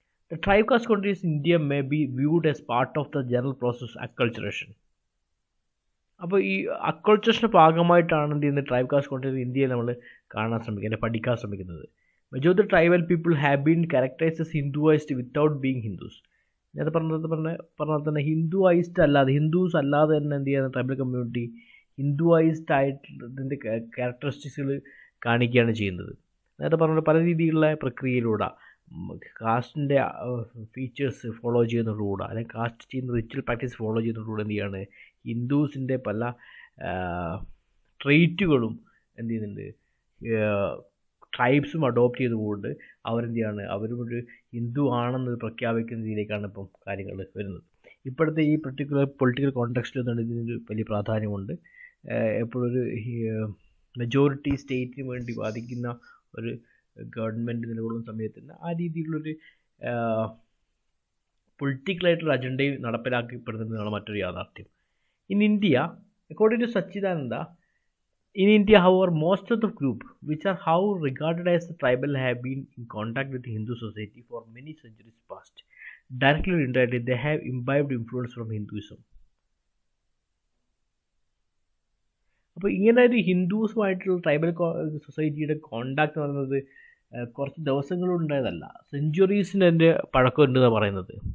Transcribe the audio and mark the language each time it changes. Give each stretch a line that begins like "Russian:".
English: The tribe caste countries in India may be viewed as part of the general process of acculturation.
Malayalam: അപ്പോൾ ഈ അക്കൾച്ചറിൻ്റെ ഭാഗമായിട്ടാണ് എന്ത് ചെയ്യുന്നത്, tribe cast കോൺട്രീസ് ഇന്ത്യയിൽ നമ്മൾ കാണാൻ ശ്രമിക്കുന്നത്, പഠിക്കാൻ ശ്രമിക്കുന്നത്.
English: Majority tribal people have been characterised Hinduised without being Hindus.
Malayalam: ഞാൻ പറഞ്ഞാൽ തന്നെ ഹിന്ദുവൈസ്ഡ് അല്ലാതെ, ഹിന്ദുസ് അല്ലാതെ തന്നെ എന്ത് ചെയ്യുന്ന ട്രൈബൽ കമ്മ്യൂണിറ്റി ഹിന്ദുവൈസ്ഡ് ആയിട്ട് ഇതിൻ്റെ ക്യാരക്ടറിസ്റ്റിക്സുകൾ കാണിക്കുകയാണ് ചെയ്യുന്നത്. നേരത്തെ പറഞ്ഞ പല രീതിയിലുള്ള പ്രക്രിയയിലൂടെ കാസ്റ്റിൻ്റെ ഫീച്ചേഴ്സ് ഫോളോ ചെയ്യുന്നതിലൂടെ അല്ലെങ്കിൽ കാസ്റ്റ് ചെയ്യുന്ന റിച്വൽ പ്രാക്ടീസ് ഫോളോ ചെയ്യുന്നതിലൂടെ എന്ത് ചെയ്യാണ്, ഹിന്ദുസിൻ്റെ പല ട്രെയ്റ്റുകളും എന്ത് ചെയ്യുന്നുണ്ട്, ട്രൈബ്സും അഡോപ്റ്റ് ചെയ്തുകൊണ്ട് അവരെന്ത് ചെയ്യാണ്, അവരും ഒരു ഹിന്ദു ആണെന്നത് പ്രഖ്യാപിക്കുന്ന രീതിയിലേക്കാണ് ഇപ്പം കാര്യങ്ങൾ വരുന്നത്. ഇപ്പോഴത്തെ ഈ പെർട്ടിക്കുലർ പൊളിറ്റിക്കൽ കോണ്ടെക്സ്റ്റിൽ എന്താണ് ഇതിനൊരു വലിയ പ്രാധാന്യമുണ്ട്. എപ്പോഴൊരു മെജോറിറ്റി സ്റ്റേറ്റിന് വേണ്ടി വാദിക്കുന്ന ഒരു ഗവൺമെൻറ് നിലകൊള്ളുന്ന സമയത്ത് തന്നെ ആ രീതിയിലുള്ളൊരു പൊളിറ്റിക്കലായിട്ടുള്ള അജണ്ടയും നടപ്പിലാക്കപ്പെടുന്നതാണ് മറ്റൊരു യാഥാർത്ഥ്യം.
English: In India, according to Sachidananda, in India, however, most of the group, which are how regarded as the tribal, have been in contact with the Hindu society for many centuries past. Directly or indirectly, they have imbibed influence from Hinduism.
Malayalam: അപ്പോൾ ഇങ്ങനെ ഒരു ഹിന്ദുസുമായിട്ടുള്ള tribal സൊസൈറ്റിയുടെ contact എന്ന് പറയുന്നത് കുറച്ച് ദിവസങ്ങളുണ്ടായതല്ല, സെഞ്ച്വറീസിൻ്റെ എൻ്റെ പഴക്കമുണ്ടെന്നാണ് പറയുന്നത്.